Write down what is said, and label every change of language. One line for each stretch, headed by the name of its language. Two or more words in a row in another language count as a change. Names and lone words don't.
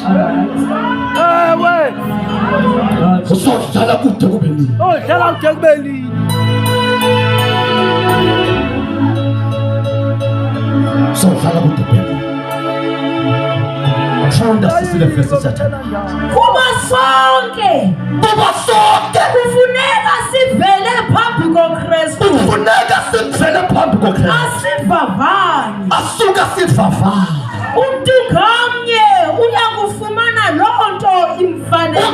Xhosa: Ewe.
English: Oh, Jesus.
Xhosa: usawudlala kude kube nini Oh, hlala kuthekubeni. usawudlala kude kube nini funda sisile verse sathathu kuba sonke kuba sonke kufuneka sivele phambi koKristu kufuneka simfele phambi koKristu asivavanye asuka sivavanye umntu ngamnye uyakufumana loo nto imfanele